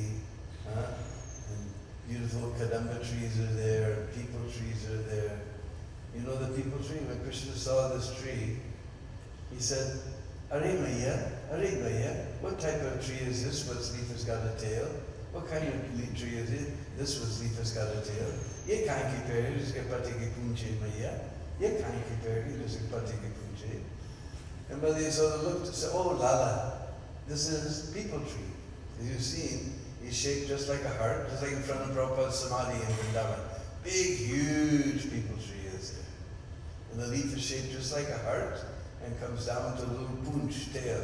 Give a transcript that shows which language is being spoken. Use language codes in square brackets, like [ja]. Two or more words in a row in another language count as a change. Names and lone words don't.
[en] And beautiful kadamba trees are there, and people trees are there. You know the people tree? When Krishna saw this tree, he said, Are Maya, what type of tree is this? What's leaf has got a tail? What kind of tree is it? This was leaf has got a tail. [hi] ये कैसी पेड़ी, जिसके पत्ती की पूँछ मैया। ये कैसी पेड़ी, जिसके पत्ती की पूँछ. [en] And Mother Yasoda looked and said, Oh Lala, this is people tree. As you've seen, he's shaped just like a heart, just like in front of Prabhupada's Samadhi in Vrindavan. Big, huge people tree is there. And the leaf is shaped just like a heart and comes down to a little punch tail.